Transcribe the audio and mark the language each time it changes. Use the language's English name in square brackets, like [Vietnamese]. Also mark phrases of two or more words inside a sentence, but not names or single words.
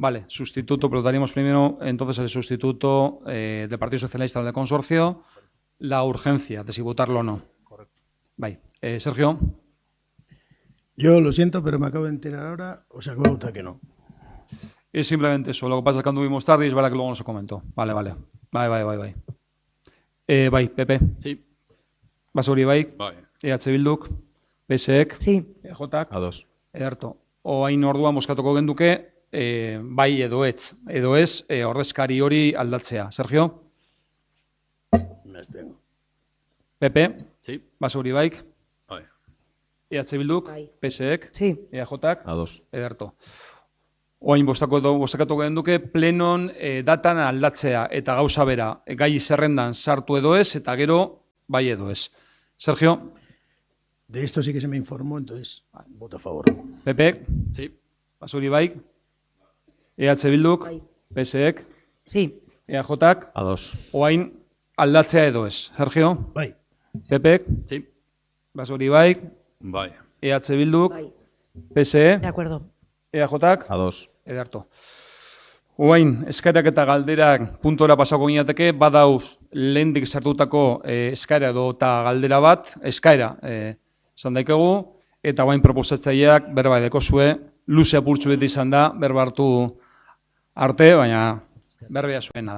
[Spanish] Vale, sustituto, pero votaríamos primero entonces el sustituto del Partido Socialista del consorcio, la urgencia de si votarlo o no. Correcto. Vale. Sergio. Yo lo siento, pero me acabo de enterar ahora, o sea que voy a votar que no. Es simplemente eso. Lo que pasa es que anduvimos tarde y es verdad que luego no se comentó. Vale. [Basque] Bai. Bai, Pepe. [Spanish] Sí. [Basque] Basauri bai. Bai. EH Bilduk. PSek. [Spanish] Sí. [Basque] EJak. Ados. Ederto. Oain orduan bozkatuko genduke, bai edo ez. Edo ez, ordezkari hori aldatzea. Sergio. [Spanish] Me abstengo. Pepe. Sí. [Basque] Basauri baik. Bai. EH Bilduk. Bai. PSek. [Spanish] Sí. [Basque] EJak. Ados. Ederto. Oain bozkatuko genduke plenon datan aldatzea eta gauza bera, gai zerrendan sartu edo ez, eta gero bai edo ez. Sergio. [Spanish] De esto sí que se me informó, entonces voto a favor. Pepe. Sí. [Basque] Basuri baik. EH Bilduk. Bai. PSek. [Spanish] Sí. [Basque] EJak. Ados. Oain aldatzea edo ez. Sergio. Bai. Pepek. [Spanish] Sí. [Basque] Basuri baik. Bai. EH Bilduk. Bai. PSE. [Spanish] De acuerdo. [Basque] EJak. Ados. Ederto. Oain, eskaerak eta galderak puntora pasako ginateke, badauz lehendik sartutako eskaera edo eta galdera bat, eskaera esan daikegu, eta oain proposatzaileak berba edeko zue, luze apurtzu beti izan da, berba hartu arte, baina berbea zuena da.